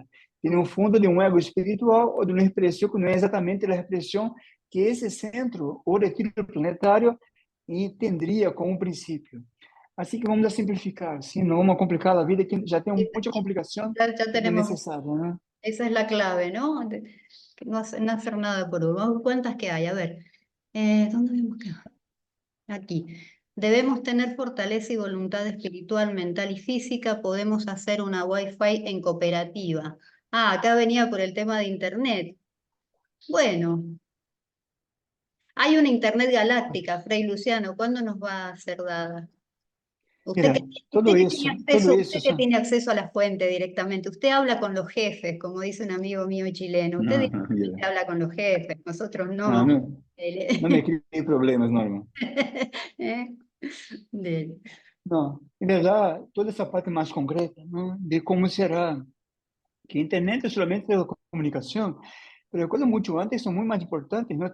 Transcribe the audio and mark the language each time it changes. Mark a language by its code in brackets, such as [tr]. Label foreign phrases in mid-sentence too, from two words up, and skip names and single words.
[pt] Tem um fundo de um ego espiritual ou de uma expressão que não é exatamente a expressão que esse centro ou retiro planetário entenderia como um princípio. Assim que vamos a simplificar, sim? Não vamos a complicar a vida, que já tem muita complicação [es] Ya tenemos, [pt] desnecessária, né? [es] esa es la clave, ¿no? No hacer nada por uno. ¿Cuántas que hay? A ver, ¿dónde vemos que? Aquí. Debemos tener fortaleza y voluntad espiritual, mental y física. Podemos hacer una Wi-Fi en cooperativa. Ah, acá venía por el tema de Internet. Bueno, hay una Internet galáctica, Fray Luciano. ¿Cuándo nos va a ser dada? Usted Mira, que, usted que tiene todo acceso, usted [pt] isso que são... [es] tiene acceso a la fuente directamente, usted habla con los jefes, como dice un amigo mío chileno. Usted [pt] Não, [es] directamente mira, habla con los jefes, nosotros [pt] não, [es] no. [pt] não, não me crie problemas, Norma. ¿Eh? Dele. Não, em verdade, toda essa parte mais concreta, né, de como será que a internet é somente a comunicação, mas coisas muito antes são muito mais importantes, não?